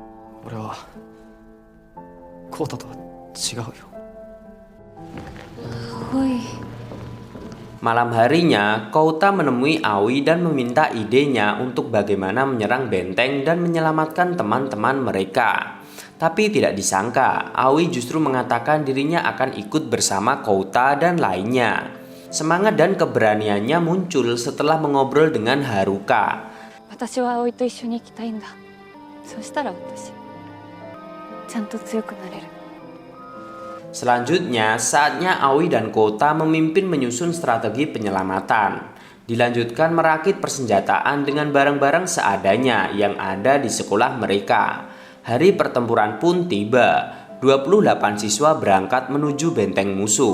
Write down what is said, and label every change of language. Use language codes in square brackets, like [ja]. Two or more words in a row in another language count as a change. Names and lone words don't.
[id] Malam harinya, Kouta menemui Aoi dan meminta idenya untuk bagaimana menyerang benteng dan menyelamatkan teman-teman mereka. Tapi tidak disangka, Aoi justru mengatakan dirinya akan ikut bersama Kouta dan lainnya. Semangat dan keberaniannya muncul setelah mengobrol dengan Haruka. [ja] 私は葵と一緒に行きたいんだ。そしたら私ちゃんと強くなれる。 [id] Selanjutnya, saatnya Aoi dan Kota memimpin menyusun strategi penyelamatan. Dilanjutkan merakit persenjataan dengan barang-barang seadanya yang ada di sekolah mereka. Hari pertempuran pun tiba. 28 siswa berangkat menuju benteng musuh.